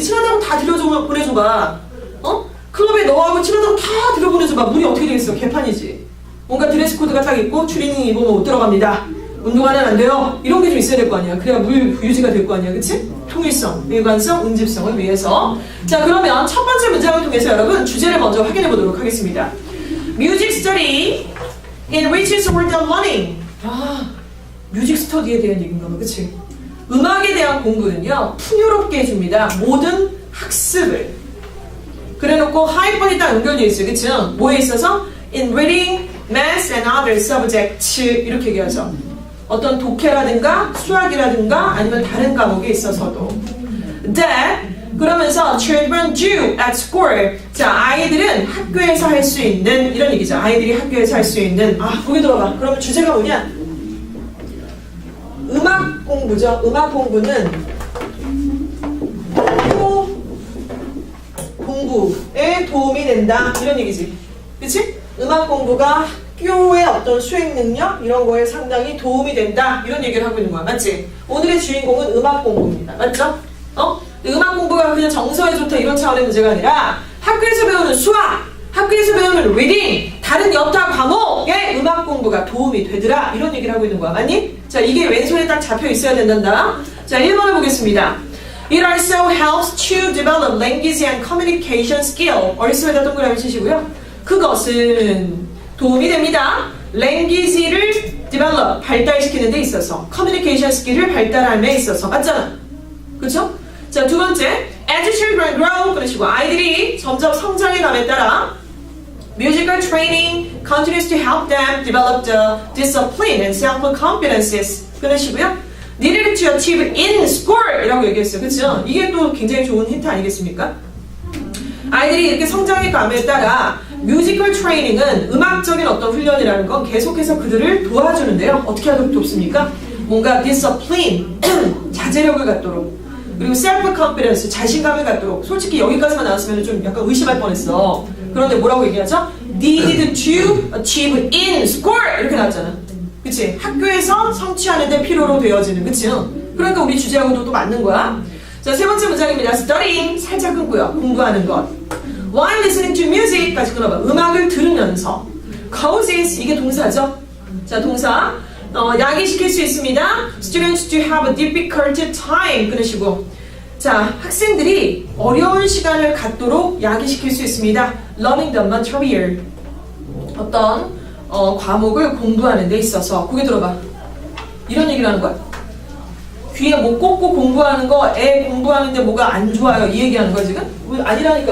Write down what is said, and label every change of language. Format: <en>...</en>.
<ko>친하다고 다 보내줘봐. 클럽에 너하고 친하다고 다 들여보내줘봐. 물이 어떻게 되겠어? 개판이지. 뭔가 드레스 코드가 딱 있고 추리닝 입으면 못 들어갑니다. 운동화는 안 돼요. 이런 게 좀 있어야 될 거 아니야. 그래야 물 유지가 될 거 아니야. 그치? 통일성, 일관성, 응집성을 위해서. 자, 그러면 첫 번째 문장을 통해서 여러분 주제를 먼저 확인해 보도록 하겠습니다.</ko> <en>Music study enriches our learning.</en> <ko>뮤직 스터디에 대한 얘기인가 봐. 그치? 음악에 대한 공부는요, 풍요롭게 해줍니다. 모든 학습을. 그래놓고 하위권이 딱 연결되어 있어요. 그쵸? 뭐에 있어서?</ko> <en>In reading, math and other subjects</en> <ko>이렇게 얘기하죠. 어떤 독해라든가 수학이라든가 아니면 다른 과목에 있어서도.</ko> <en>That</en> <ko>그러면서</ko> <en>children do at school.</en> <ko>자, 아이들은 학교에서 할 수 있는 이런 얘기죠. 아이들이 학교에서 할 수 있는 보기 들어봐. 그러면 주제가 뭐냐? 음악 공부죠. 음악 공부는 공부에 도움이 된다 이런 얘기지. 그치? 음악 공부가 학교의 어떤 수행 능력 이런 거에 상당히 도움이 된다 이런 얘기를 하고 있는 거야. 맞지? 오늘의 주인공은 음악 공부입니다. 맞죠? 음악 공부가 그냥 정서에 좋다 이런 차원의 문제가 아니라 학교에서 배우는 수학, 학교에서 배우는 리딩, 다른 여타 과목에 음악 공부가 도움이 되더라 이런 얘기를 하고 있는 거야. 맞니? 자, 이게 왼손에 딱 잡혀 있어야 된단다. 자, 1번을 보겠습니다.</ko> <en>It also helps to develop language and communication skill.</en> <ko>얼쑤에다 동그라미 치시고요. 그것은 도움이 됩니다. language를 develop, 발달시키는 데 있어서 communication skill을 발달함에 있어서. 맞잖아? 그쵸? 자, 두 번째</ko> <en>As children grow,</en> <ko>그러시고 아이들이 점점 성장해감에 따라</ko> <en>musical training continues to help them develop the discipline and self-confidences.</en> <ko>그러시고요.</ko> <en>needed to achieve in school</en> <ko>이라고 얘기했어요. 그렇죠? 이게 또 굉장히 좋은 힌트 아니겠습니까? 아이들이 이렇게 성장의 감에 따라 뮤지컬 트레이닝은 음악적인 어떤 훈련이라는 건 계속해서 그들을 도와주는데요. 어떻게 하도록 돕습니까? 뭔가 discipline, 자제력을 갖도록, 그리고 self-confidence, 자신감을 갖도록. 솔직히 여기까지만 나왔으면 좀 약간 의심할 뻔했어. 그런데 뭐라고 얘기하죠?</ko> <en>needed to achieve in school</en> <ko>이렇게 나왔잖아. 그치? 학교에서 성취하는 데 필요로 되어지는, 그치? 그러니까 우리 주제하고도 또 맞는 거야. 자, 세 번째 문장입니다. studying, 살짝 끊고요. 공부하는 것.</ko> <en>while listening to music까지</en> <ko>끊어봐. 음악을 들으면서. causes, 이게 동사죠. 자, 동사. 야기시킬 수 있습니다.</ko> <en>students to have a difficult time</en> <ko>끊으시고. 자, 학생들이 어려운 시간을 갖도록 야기시킬 수 있습니다.</ko> <en>learning the material.</en> <ko>어떤 과목을 공부하는 데 있어서. 고개 들어봐. 이런 얘기를 하는 거야. 귀에 못 꽂고 공부하는 거, 애 공부하는데 뭐가 안 좋아요. 이 얘기하는 거야, 지금? 아니라니까.</ko>